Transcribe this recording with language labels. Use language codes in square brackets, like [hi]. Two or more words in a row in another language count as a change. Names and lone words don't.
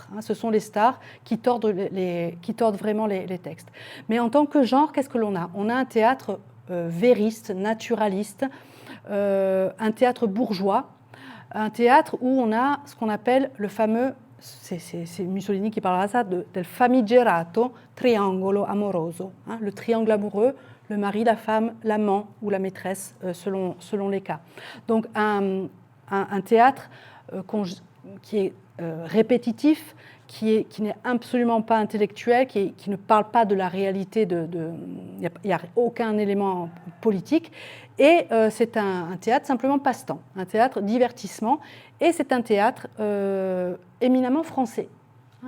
[fr] Ce sont les stars qui tordent vraiment les textes. Mais en tant que genre, qu'est-ce que l'on a? On a un théâtre vériste, naturaliste, un théâtre bourgeois, un théâtre où on a ce qu'on appelle le fameux, c'est Mussolini qui parlera de ça, [it] del famigerato triangolo amoroso, [fr] le triangle amoureux, le mari, la femme, l'amant ou la maîtresse, selon les cas. Donc un théâtre qui est répétitif, qui n'est absolument pas intellectuel, qui ne parle pas de la réalité, il n'y a aucun élément politique, et c'est un théâtre simplement passe-temps, un théâtre divertissement, et c'est un théâtre éminemment français.